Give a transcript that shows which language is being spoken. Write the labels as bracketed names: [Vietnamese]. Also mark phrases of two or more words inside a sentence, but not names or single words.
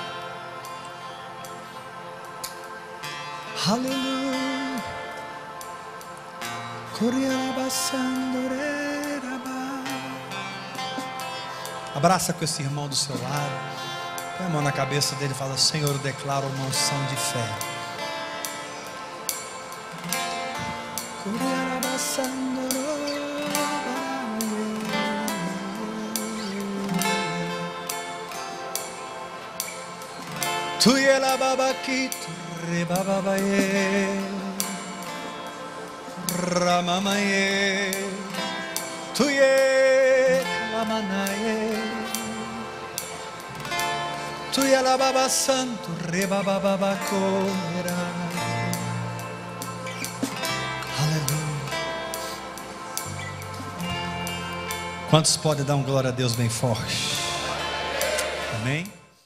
[Portuguese] Aleluia. Abraça com esse irmão do seu lado. Põe a mão na cabeça dele e fala: Senhor, eu declaro uma unção de fé. Tu e la babakito rebabaye ramamaye tu e lamanaye tu e la baba santo rebababacora. Aleluia. Quantos podem dar um glória a Deus bem forte? Amém.